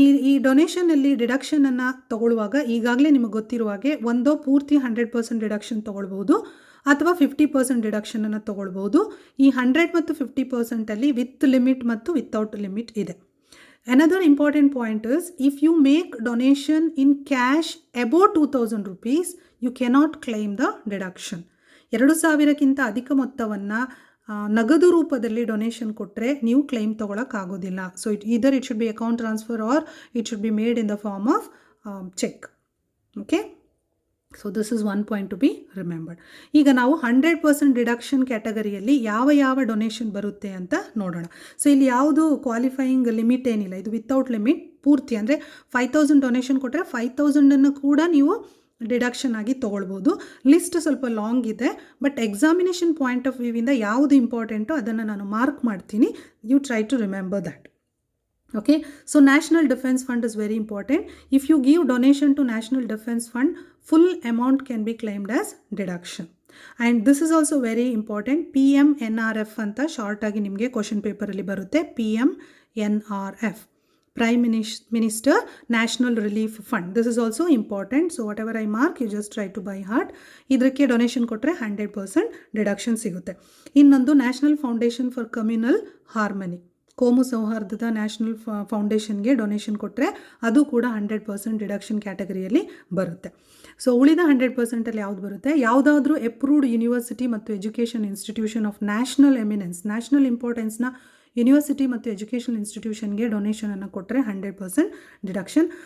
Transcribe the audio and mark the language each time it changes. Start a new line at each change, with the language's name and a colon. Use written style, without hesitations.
Kannada: ಈ ಡೊನೇಷನಲ್ಲಿ ಡಿಡಕ್ಷನನ್ನು ತಗೊಳ್ಳುವಾಗ ಈಗಾಗಲೇ ನಿಮಗೆ ಗೊತ್ತಿರುವ ಹಾಗೆ ಒಂದು ಪೂರ್ತಿ 100% ಡಿಡಕ್ಷನ್ ತೊಗೊಳ್ಬಹುದು ಅಥವಾ 50% ಡಿಡಕ್ಷನನ್ನು ತೊಗೊಳ್ಬೋದು. ಈ 100 ಮತ್ತು 50%ಅಲ್ಲಿ ವಿತ್ ಲಿಮಿಟ್ ಮತ್ತು ವಿತೌಟ್ ಲಿಮಿಟ್ ಇದೆ.
English: Another important point is if you make donation in cash above 2,000 rupees, you cannot claim the deduction.
Kannada: 2,000ಕ್ಕಿಂತ ಅಧಿಕ ಮೊತ್ತವನ್ನು ನಗದು ರೂಪದಲ್ಲಿ ಡೊನೇಷನ್ ಕೊಟ್ಟರೆ ನೀವು claim ತೊಗೊಳಕ್ಕಾಗೋದಿಲ್ಲ.
English: So it should be account transfer or it should be made in the form of cheque. Okay, so this is one point to be remembered.
Kannada: ಈಗ ನಾವು 100% deduction ಕ್ಯಾಟಗರಿಯಲ್ಲಿ ಯಾವ donation ಬರುತ್ತೆ ಅಂತ ನೋಡೋಣ. ಸೊ ಇಲ್ಲಿ ಯಾವುದು ಕ್ವಾಲಿಫೈಯಿಂಗ್ ಲಿಮಿಟ್ ಏನಿಲ್ಲ, ಇದು ವಿತೌಟ್ ಲಿಮಿಟ್ ಪೂರ್ತಿ ಅಂದರೆ 5,000 ಡೊನೇಷನ್ ಕೊಟ್ಟರೆ 5,000ಅನ್ನು ಕೂಡ ನೀವು ಡಿಡಕ್ಷನ್ ಆಗಿ ತೊಗೊಳ್ಬೋದು. ಲಿಸ್ಟ್ ಸ್ವಲ್ಪ ಲಾಂಗ್ ಇದೆ, ಬಟ್ ಎಕ್ಸಾಮಿನೇಷನ್ ಪಾಯಿಂಟ್ ಆಫ್ ವ್ಯೂವಿಂದ ಯಾವುದು ಇಂಪಾರ್ಟೆಂಟೋ ಅದನ್ನು ನಾನು ಮಾರ್ಕ್ ಮಾಡ್ತೀನಿ.
English: You try to remember that. Okay, so National Defence Fund is very important. If you give donation to National Defence Fund, full amount can be claimed as deduction. And this is also very important.
Kannada: PMNRF ಅಂತ short ಆಗಿ ನಿಮಗೆ question ಪೇಪರಲ್ಲಿ ಬರುತ್ತೆ.
English: PMNRF, Prime Minister National Relief Fund. This is also important. So whatever I mark, you just try to by heart.
Kannada: ಇದಕ್ಕೆ donation ಕೊಟ್ಟರೆ 100% deduction ಸಿಗುತ್ತೆ. ಇನ್ನೊಂದು national foundation for communal harmony, ಕೋಮು ಸೌಹಾರ್ದದ ನ್ಯಾಷನಲ್ ಫೌಂಡೇಶನ್ಗೆ ಡೊನೇಷನ್ ಕೊಟ್ಟರೆ ಅದು ಕೂಡ 100% ಡಿಡಕ್ಷನ್ ಕ್ಯಾಟಗರಿಯಲ್ಲಿ ಬರುತ್ತೆ. ಸೊ ಉಳಿದ 100%ಅಲ್ಲಿ ಯಾವುದು ಬರುತ್ತೆ, ಯಾವುದಾದ್ರೂ ಅಪ್ರೂವ್ಡ್ ಯೂನಿವರ್ಸಿಟಿ ಮತ್ತು education institution of national eminence, national ಇಂಪಾರ್ಟೆನ್ಸ್ನ university ಮತ್ತು ಎಜುಕೇಷನ್ ಇನ್ಸ್ಟಿಟ್ಯೂಷನ್ಗೆ ಡೊನೇಷನನ್ನು ಕೊಟ್ಟರೆ 100% ಡಿಡಕ್ಷನ್.